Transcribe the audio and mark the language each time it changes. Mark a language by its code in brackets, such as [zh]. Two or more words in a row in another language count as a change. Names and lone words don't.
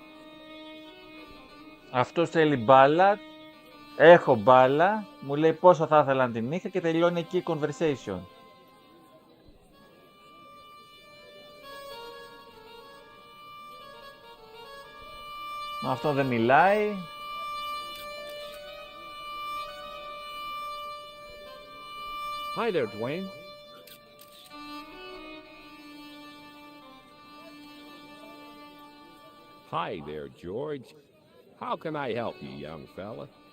[el] Αυτός θέλει μπάλα. Έχω μπάλα. Μου λέει πόσο θα ήθελα να την είχα και τελειώνει εκεί η conversation. Αυτό δεν μιλάει. [en] Hi there, Dwayne. Hi there, George. How can I help you, young fella?